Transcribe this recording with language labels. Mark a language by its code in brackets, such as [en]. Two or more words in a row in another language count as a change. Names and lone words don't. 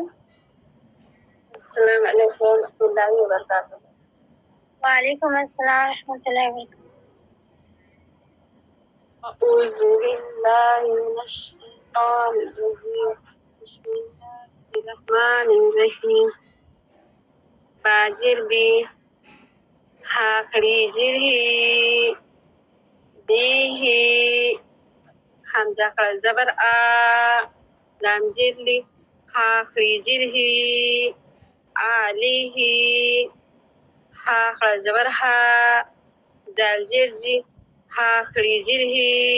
[ar] السلام علیکم ورحمۃ اللہ وبرکاتہ۔ وعلیکم السلام ورحمۃ اللہ وبرکاتہ۔ اعوذ باللہ من الشیطان الرجیم، بسم اللہ الرحمن الرحیم۔ [ur] با زیر بی، ہا کھڑی زیر ہی، بی ہی، حمزہ کھڑا زبر آ، لام زیر لی، ہا کھڑی زیر ہی، آ لی ہی، ہا کھڑا زبر ہا، زال زیر جی، ہا کھڑی زیر ہی،